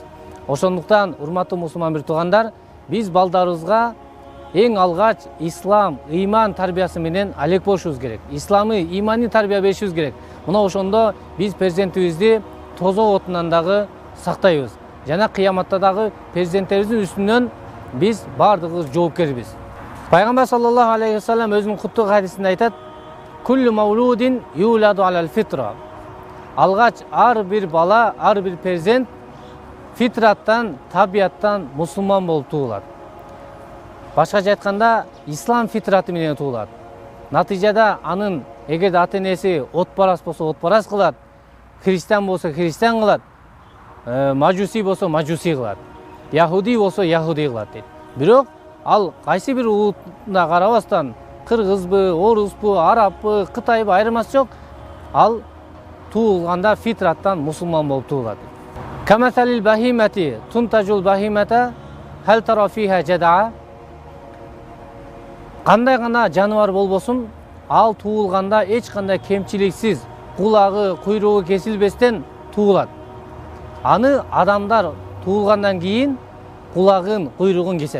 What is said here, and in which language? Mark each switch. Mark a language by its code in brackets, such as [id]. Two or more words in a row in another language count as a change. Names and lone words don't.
[ky] Ошондуктан, урматтуу мусулман бир туугандар, биз балдарыбызга эң алгач ислам, ыйман тарбиясы менен алек болушубуз керек. Исламы, ыймани тарбия беришибиз керек. Мына ошондо биз перзентибизди тозок отунан дагы сактайбыз. Жана кыяматта дагы перзенттерибиздин үстүнөн биз бардыгыбыз жоопкербиз. Пайгамбар [ar] صلى الله عليه وسلم [ky] өзүнүн куттук хадисинде айтат: [ar] "كل مولود يولد على الفطرة." [ky] Алгач ар бир бала, ар бир перзент фитраттан, табияттан мусулман болуп туулат. Башкача айтканда, ислам фитраты менен туулат. Натыйжада анын эгерде ата-энеси отпарас болсо отпарас кылат, христиан болсо христиан кылат, мажуси болсо мажуси кылат, яхуди болсо яхуди кылат дейт. Бирок ал кайсы бир улутуна карабастан, кыргызбы, оруспу, арабпы, кытайбы айырмасы жок, ал туулганда фитраттан мусулман болуп туулат. [ar] كمثل البهيمة تنتج البهيمة هل ترى فيها جدعاء. [ky] Кандай гана жаныбар болбосун, ал туулганда эч кандай кемчиликсиз, кулагы, куйругу кесилбестен туулат. Аны адамдар туулгандан кийин кулагын, куйругун кесет.